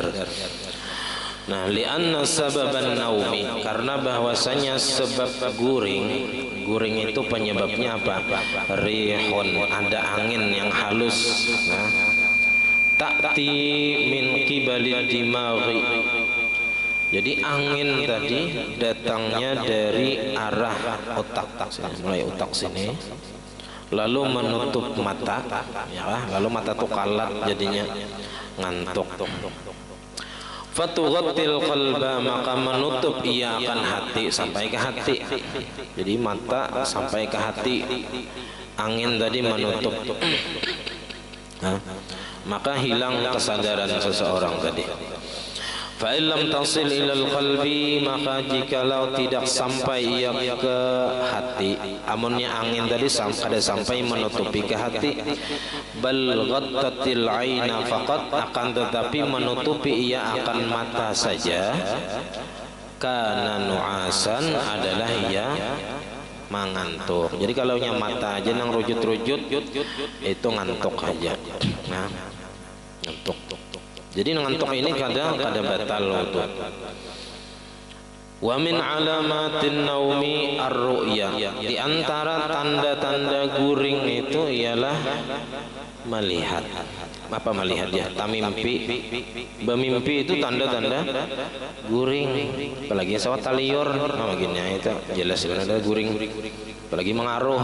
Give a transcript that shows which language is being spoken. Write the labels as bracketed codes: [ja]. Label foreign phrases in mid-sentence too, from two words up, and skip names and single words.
[id] Nah, [ar] li'anna sababan naumi, [id] karena bahwasanya sebab guring itu penyebabnya apa? Rihun, ada angin yang halus. [ar] Nah, ta'ti min qibalid dimaghi. [id] Jadi angin tadi datangnya dari arah otak, mulai otak sini, lalu menutup mata, ya, lalu mata tuh kalat jadinya ngantuk. [ar] Fatughattil qalba, [id] maka menutup ia akan hati sampai ke hati. Jadi mata sampai ke hati, angin tadi menutup. Maka hilang kesadaran seseorang tadi. [ar] Fa illam tasil ilal qalbi, [id] maka jikalau tidak sampai ia ke hati, amunnya angin tadi kada sampai menutupi ke hati, [ar] bal ghattatil aina faqat, [id] akan tetapi menutupi ia akan mata saja, [ar] kana nu'asan, [id] adalah ia mengantuk. [bjn] Jadi kalau nya mata aja nang rujut-rujut itu ngantuk aja. [id] Nah, ngantuk. [bjn] Jadi ngantuk ini kada batal wudu. [ar] Wa min alamatin naumi ar-ru'ya, [id] di antara tanda-tanda guring itu ialah melihat. Apa melihat ya? Tamimpi. Bermimpi itu tanda-tanda guring. [bjn] Apalagi sawat taliur, nah begini itu jelas ada guring. [id] Apalagi mengaruh.